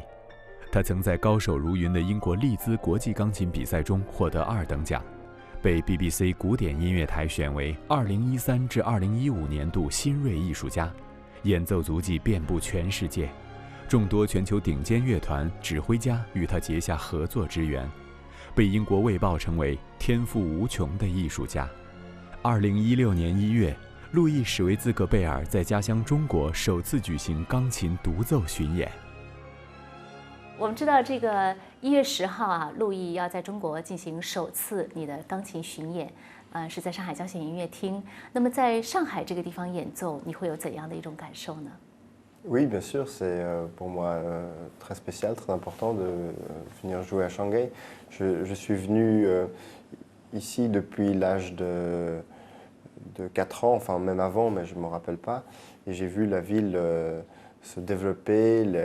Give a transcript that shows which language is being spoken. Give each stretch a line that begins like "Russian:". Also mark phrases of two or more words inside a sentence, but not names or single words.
Chinese: 他曾在高手如云的英国利兹国际钢琴比赛中获得2等奖，被 BBC 古典音乐台选为2013至2015年度新锐艺术家，演奏足迹遍布全世界，众多全球顶尖乐团指挥家与他结下合作之缘，被英国卫报称为天赋无穷的艺术家。2016年1月，路易·史维兹格贝尔在家乡中国首次举行钢琴独奏巡演。我们知道这个1月10号啊，路易要在中国进行首次你的钢琴巡演，是在上海交响音乐厅。那么在上海这个地方演奏，你会有怎样的一种感受呢？
French: Oui, bien sûr, c'est pour moi très spécial, très important de venir jouer à Shanghai. Je suis venu ici depuis l'âge de 4 ans, enfin même avant, mais je ne me rappelle pas. Et j'ai vu la ville se développer.